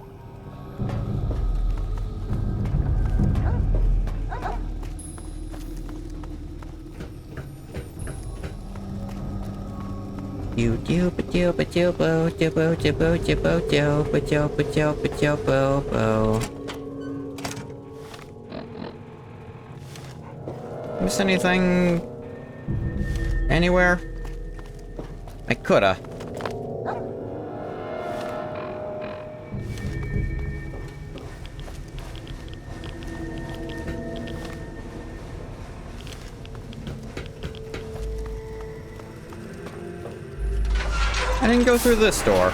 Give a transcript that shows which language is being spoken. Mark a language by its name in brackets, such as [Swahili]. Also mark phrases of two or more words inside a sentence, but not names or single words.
[English] You do ba do ba do bo do bo do bo do bo do ba do ba do ba do bo bo. Miss anything anywhere? I coulda. I didn't go through this door.